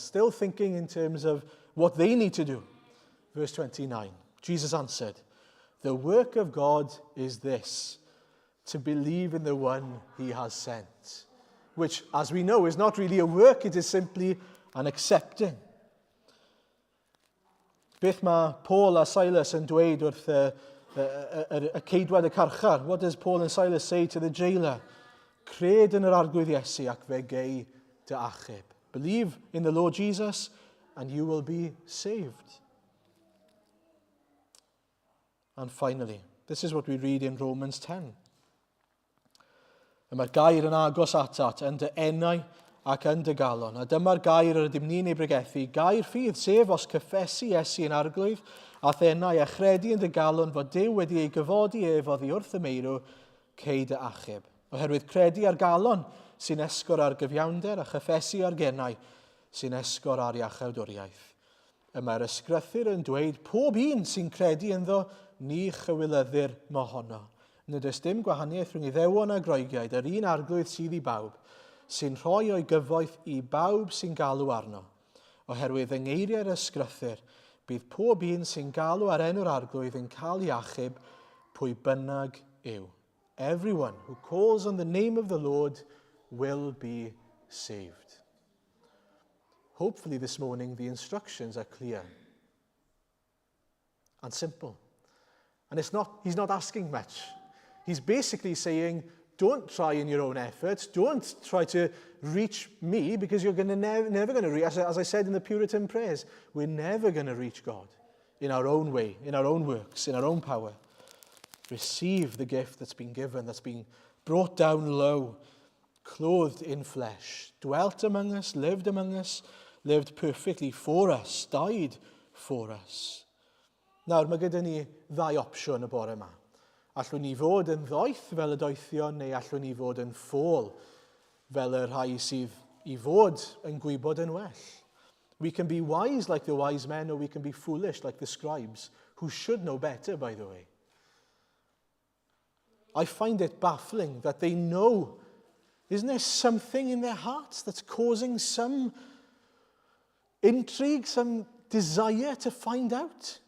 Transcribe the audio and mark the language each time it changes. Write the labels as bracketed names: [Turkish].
[English] Still thinking in terms of what they need to do. Verse 29, Jesus answered, the work of God is this, to believe in the one he has sent. Which, as we know, is not really a work, it is simply an accepting. [Welsh] Beth mae Paul a Silas yn dweud wrth y ceidwad y carchar. [English] What does Paul and Silas say to the jailer? [Welsh] Cred yn yr arglwydd Iesu ac fe gei dy achub. [English] Believe in the Lord Jesus and you will be saved. And finally, this is what we read in Romans 10. [Welsh] Mae'r gair yn agos atat yn dy enau ac yn dy galon. A dyma'r gair ar ydym ni'n ei bregethu. Gair ffydd, sef os cyffesu Iesu yn arglwydd, a thenau a chredu yn dy galon fod Duw wedi ei gyfodi ef oddi wrth y meirw cei dy achub. Oherwydd credu ar galon sy'n esgor ar gyfiawnder a chyffesu ar gennau sy'n esgor ar iachawdwriaeth. Mae'r ysgrythyr yn dweud pob un sy'n credu ynddo ni chywilyddir mohono. Nid oes dim gwahaniaeth rhwng Iddewon a Groegiaid, yr un arglwydd sydd i bawb, sy'n rhoi o'i gyfoeth i bawb sy'n galw arno. Oherwydd yng ngeiriau'r ysgrythyr, bydd pob un sy'n galw ar enw'r arglwydd yn cael ei achub pwy bynnag yw. [English] Everyone who calls on the name of the Lord will be saved. Hopefully this morning the instructions are clear and simple. And he's not asking much. He's basically saying, don't try in your own efforts. Don't try to reach me because you're never going to reach, as I said in the Puritan prayers, we're never going to reach God in our own way, in our own works, in our own power. Receive the gift that's been given, that's been brought down low, clothed in flesh, dwelt among us, lived perfectly for us, died for us. [Welsh] Nawr, mae gyda ni ddau opsiwn y bore yma. Allwn ni fod yn ddoeth fel y doethion, neu allwn ni fod yn ffôl fel y rhai sydd i fod yn gwybod yn well. [English] We can be wise like the wise men, or we can be foolish like the scribes, who should know better, by the way. I find it baffling that they know. Isn't there something in their hearts that's causing some intrigue, some desire to find out?